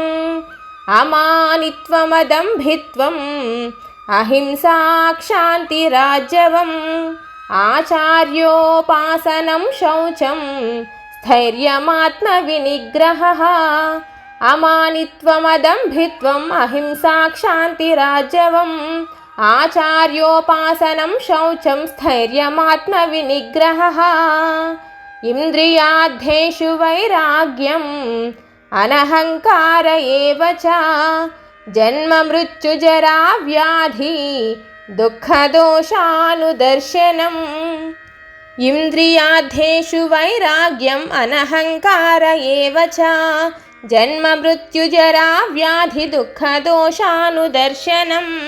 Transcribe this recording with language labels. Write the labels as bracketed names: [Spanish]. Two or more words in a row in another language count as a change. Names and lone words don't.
[Sanskrit] अमानित्वमदम्भित्वम् अहिंसा क्षान्तिरार्जवम् आचार्योपासनं शौचं स्थैर्यमात्मविनिग्रहः. अमानित्वमदम्भित्वम् अहिंसा क्षान्तिरार्जवम् आचार्योपासनं शौचं स्थैर्यमात्मविनिग्रहः. ఇంద్రియార్థేషు వైరాగ్యం అనహంకార ఏవ చ జన్మ మృత్యుజరా వ్యాధి దుఃఖదోషానుదర్శనం. ఇంద్రియార్థేషు వైరాగ్యం అనహంకార ఏవ చ జన్మ మృత్యుజరా వ్యాధి దుఃఖదోషానుదర్శనం.